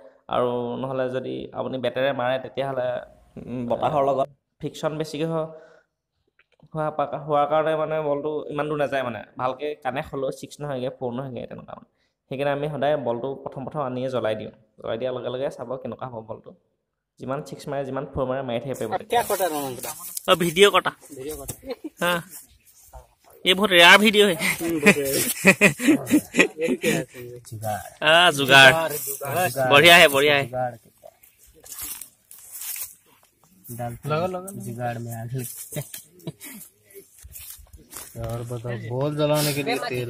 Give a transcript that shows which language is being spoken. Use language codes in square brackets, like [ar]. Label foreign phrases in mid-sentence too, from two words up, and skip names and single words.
[as] আৰু নহ'লে যদি আপুনি বেটেৰে মাৰে তেতিয়াহ'লে বতাহৰ লগত ফিকশ্যন বেছিকৈ হোৱাৰ কাৰণে মানে বলটো ইমান দূৰ নাযায়, মানে ভালকৈ কানেক্ট হ'লেও 6 নহয়গৈ, 4 নহয়গৈ, তেনেকুৱা মানে। সেইকাৰণে আমি সদায় বলটো প্ৰথম আনিয়ে জ্বলাই দিওঁ। জ্বলাই দিয়াৰ লগে লগে চাব কেনেকুৱা হ'ব বলটো। যিমান 6 মাৰে, যিমান 4 মাৰে, মাৰি থাকিব পাৰিব। ভিডিঅ' কটা হা, [hi] ये बहुत [en] rare video [hi] है। जुगाड़ बढ़िया है, बढ़िया है। जुगाड़ में आग और बताओ, बॉल जलाने के लिए तेल